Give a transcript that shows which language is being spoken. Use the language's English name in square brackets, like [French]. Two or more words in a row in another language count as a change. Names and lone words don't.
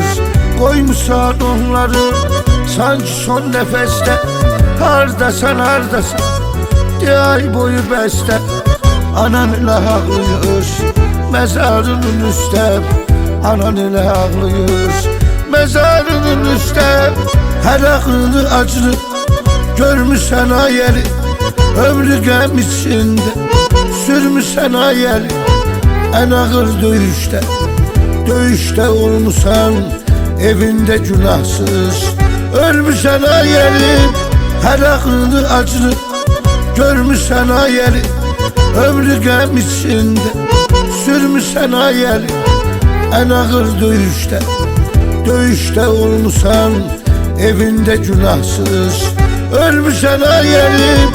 [Turkish] Koymuşsan onları sanki son nefeste. Hardasan ay boyu beste. Anan ile ağlıyor mezarının üstte. Anan ile ağlıyor mezarının üstte. [Azerbaijani] Her ağrını acını görmüşsən ayəli. Ömrü qəm içində sürmüşsən ayəli. [Turkish] En ağır döyüşte [Azerbaijani] olmuşsan evinde günahsız. Ölmüşsən ayəli. Her ağrını acını görmüşsən ayəli. Ömrü qəm içində sürmüşsən ayəli. [Turkish] En ağır döyüşte [Azerbaijani] olmuşsan evinde günahsız. Ölmüşsən ayəli.